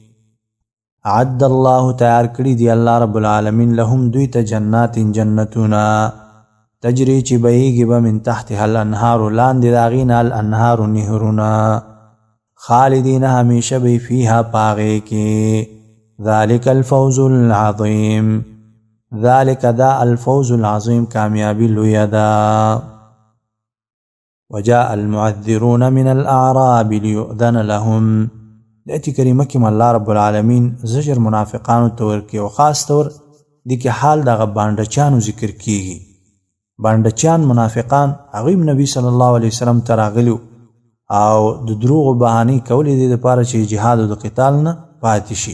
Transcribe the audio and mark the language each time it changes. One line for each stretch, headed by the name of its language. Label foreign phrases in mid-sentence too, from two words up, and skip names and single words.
Pashto: عد الله تیار کړي دي
Arabic: الله رب العالمین
Pashto: لهم دوی ته جنات جنتونه تجری چې بهیږي به
Arabic: من تحتها الانهار
Pashto: لاندې د هغې نه الانهار نهرونه خالدین همیشه به فیها پاغې کې.
Arabic: ذلك الفوز العظیم
Pashto: ذلك دا
Arabic: الفوز العظیم
Pashto: کامیابی لویه ده.
Arabic: وجاء المعذرون من الاعراب ليؤذن لهم
Pashto: د آیت کریمه کې
Arabic: الله رب العالمین
Pashto: زجر منافقانو ته ورکوي او خاص طور دې کې حال دغه بانډچانو ذکر کیږي. بانډچان منافقان هغوی نبی
Arabic: صلی الله علیه وسلم
Pashto: ته راغلي او د دروغو بهانې کولې دې دپاره چې جهاد او د قتال نه پاتې شي.